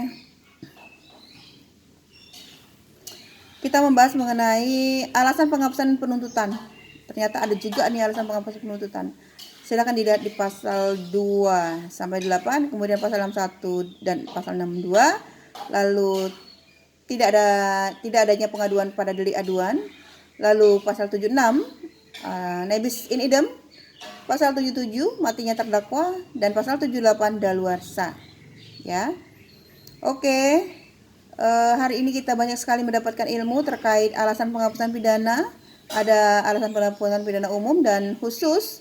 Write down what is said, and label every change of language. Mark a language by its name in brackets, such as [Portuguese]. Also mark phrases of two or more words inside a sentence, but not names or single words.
[Indonesian] Kita membahas mengenai alasan penghapusan penuntutan. Ternyata ada juga nih alasan penghapusan penuntutan. Silakan dilihat di pasal 2 sampai 8, kemudian pasal 61 dan pasal 62. Lalu tidak adanya pengaduan pada delik aduan. Lalu pasal 76 [Latin] nebis in idem, [Indonesian] pasal 77 matinya terdakwa, dan pasal 78 daluarsa. Ya, oke. Hari ini kita banyak sekali mendapatkan ilmu terkait alasan penghapusan pidana. Ada alasan penghapusan pidana umum dan khusus.